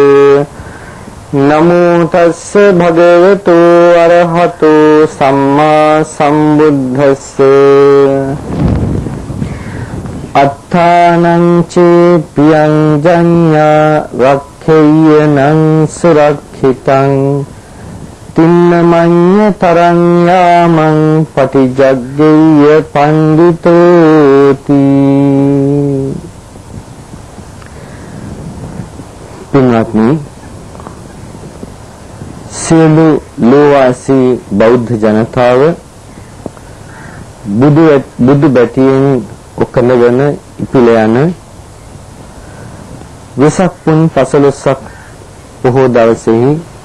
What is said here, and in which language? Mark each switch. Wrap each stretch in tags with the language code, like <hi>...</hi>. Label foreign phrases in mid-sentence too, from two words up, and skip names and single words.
<pi>නමෝ තස්ස භගවතු අරහතු සම්මා සම්බුද්දස්ස අත්තානං චේපියං ජඤ්ඤා රක්ඛේයනං සුරක්ඛිතං තින්නමඤ්ඤ තරං යාමං පටිජග්ගේය</pi> <si>පණ්ඩිතෝති පින්වත්නි, සියලු ලෝවාසී බෞද්ධ ජනතාව බුදු බැටියෙන් ඔකලවන ඉපිල යන වෙසක් පුන් 15ක් පොහොය දවසේහි</si>